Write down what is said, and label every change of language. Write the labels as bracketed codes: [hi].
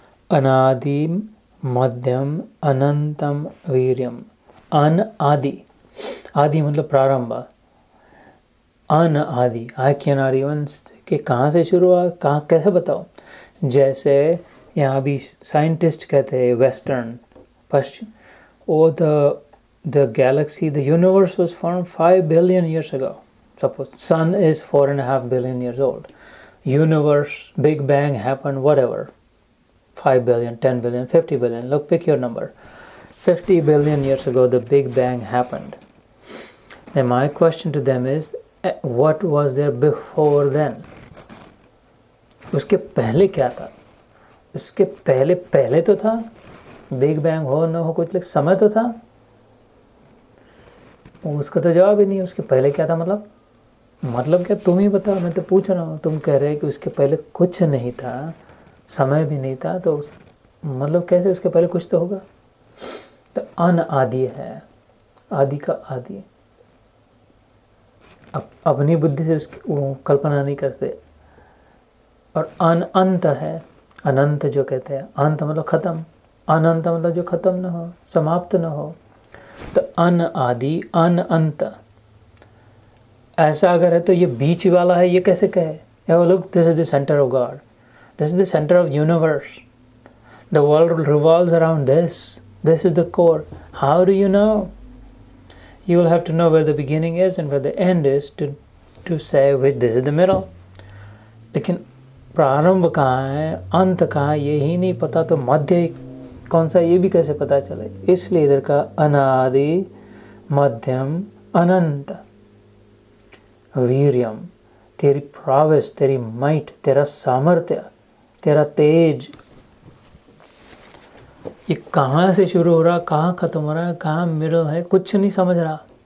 [sa] अनादि मध्यम अनंतम वीर्यम, [hi] अन आदि, आदि मतलब प्रारंभ, अन आदि, [en] I can not even [hi] के कहाँ से शुरू हुआ, कहाँ, कैसे बताओ। जैसे यहाँ भी साइंटिस्ट कहते हैं वेस्टर्न, पश्चिम, वो [en] the galaxy, the universe was formed 5 billion years ago. Suppose sun is 4.5 billion years old. Universe, Big Bang happened, whatever, 5 billion, 10 billion, 50 billion, look, pick your number. 50 billion years ago, the Big Bang happened. And my question to them is, what was there before then? [hi] उसके पहले क्या था? उसके पहले तो था, big bang हो न हो कुछ, लेकिन समय तो था। उसका तो जवाब ही नहीं है। उसके पहले क्या था, मतलब क्या, तुम ही बताओ, मैं तो पूछ रहा हूँ। तुम कह रहे हैं कि उसके पहले कुछ नहीं था, समय भी नहीं था, तो मतलब कैसे उसके पहले कुछ तो होगा। तो अन आदि है, आदि का आदि। अब अपनी बुद्धि से उसकी वो कल्पना नहीं करते। और अनंत है, अनंत जो कहते हैं, अंत मतलब खत्म, अनंत मतलब जो खत्म न हो, समाप्त न हो। तो अन आदि अन अंत। ऐसा अगर है तो ये बीच वाला है, ये कैसे कहे? [en] या look, this is the centre of God, this is the centre of universe, the world revolves around this is the core. How do you know? You will have to know where the beginning is and where the end is to say which this is the middle. [hi] लेकिन प्रारंभ कहाँ है, अंत कहाँ है, ये ही नहीं पता तो मध्य कौन सा, ये भी कैसे पता चले? इसलिए इधर का अनादि मध्यम अनंत। वीर्यम, तेरी प्रॉविस, तेरी माइट, तेरा सामर्थ्य, तेरा तेज, ये कहाँ से शुरू हो रहा, कहाँ खत्म हो रहा है, कहाँ मिडल है, कुछ नहीं समझ रहा।